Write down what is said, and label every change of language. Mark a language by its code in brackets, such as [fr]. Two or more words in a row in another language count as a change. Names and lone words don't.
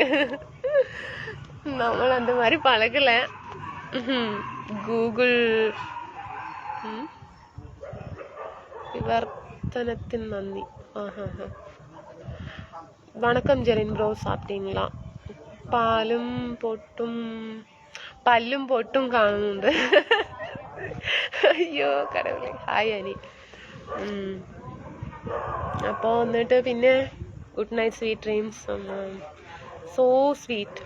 [ta] நம்மளும் அந்த மாதிரி பழகலை. கூகுள் விவர்த்தனத்தின் நந்தி. வணக்கம் ஜெரின் ப்ரோ, சாப்பிட்டீங்களா? [ml] പല്ലും പൊട്ടും കാണുന്നുണ്ട്. അയ്യോ കടവുളെ. ഹായ് അനി. അപ്പോൾ എന്നിട്ട് പിന്നെ [en] good night, sweet dreams. so sweet.